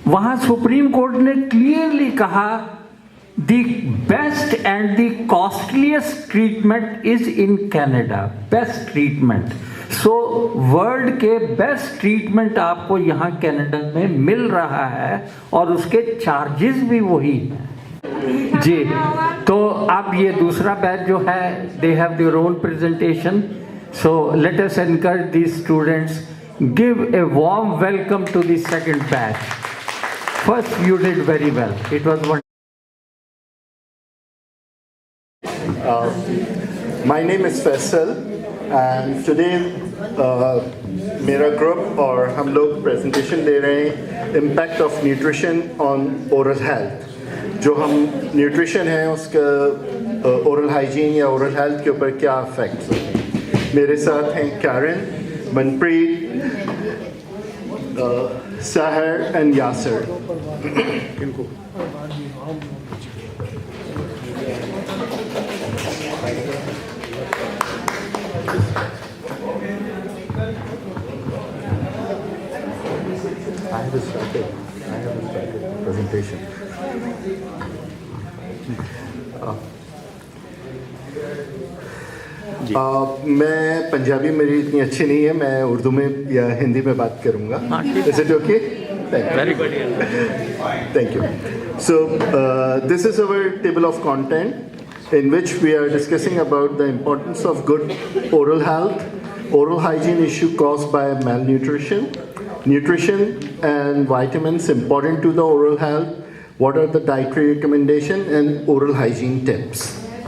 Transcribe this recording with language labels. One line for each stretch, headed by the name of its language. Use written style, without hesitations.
Hindi: वहां supreme court ने clearly कहा
English: the best and the costliest treatment is in Canada, best treatment।
Hindi: so world के best treatment आपको यहाँ कनाडा में मिल रहा है और उसके चार्जेस भी वही हैं जी। तो अब ये दूसरा बैच जो है,
English: They have their own presentation, so let us encourage these students give a warm welcome to the second batch. First, you did very well. It was one. My name is Faisal and today
Hindi: मेरा group और हम लोग presentation दे रहे हैं impact of nutrition on oral health. जो हम nutrition है उसका ओरल हाइजीन या ओरल हेल्थ के ऊपर क्या इफेक्ट्स होते हैं। मेरे साथ हैं कैरन, मनप्रीत, साहर एंड यासर। इनको
English: I have started presentation.
Hindi: मैं पंजाबी मेरी इतनी अच्छी नहीं है, मैं उर्दू में या हिंदी में बात करूँगा।
English: Is it okay? Very good. Thank you. So this is our table of content in which we are discussing about the importance of good oral health, oral hygiene issue caused by malnutrition, nutrition and vitamins important to the oral health, what are the dietary recommendations and oral hygiene tips.